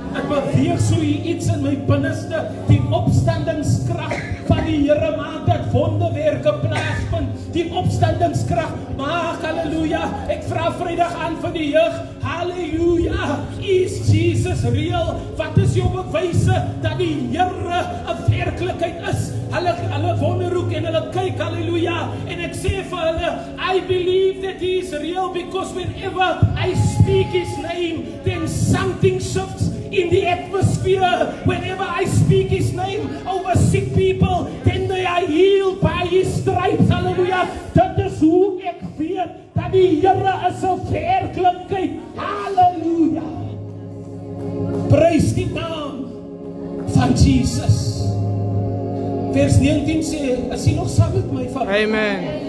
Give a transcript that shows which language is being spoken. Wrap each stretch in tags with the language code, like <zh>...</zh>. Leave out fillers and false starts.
<af>Ek beweeg so iets in my binneste. Die opstandingskrag van die Here maak dat wonderwerke plaasvind. Die opstandingskrag maak, halleluja. Ek vra Vrydag aan vir die jeug. Halleluja.</af> <en>Is Jesus real?</en> <af>Wat is jou bewyse dat die Here 'n werklikheid is? Hulle wonderhoek en hulle kyk, halleluja. En ek sê vir hulle,</af> <en>I believe that he is real because whenever I speak his name, then something shifts in the atmosphere. Whenever I speak his name over sick people, then they are healed by his stripes. Hallelujah.</en> <af>Dit is hoe ek weet dat die Here is 'n werklikheid. Hallelujah. Prys die naam van Jesus. Vers 19 sê, is jy nog saam met my van? Amen.</af>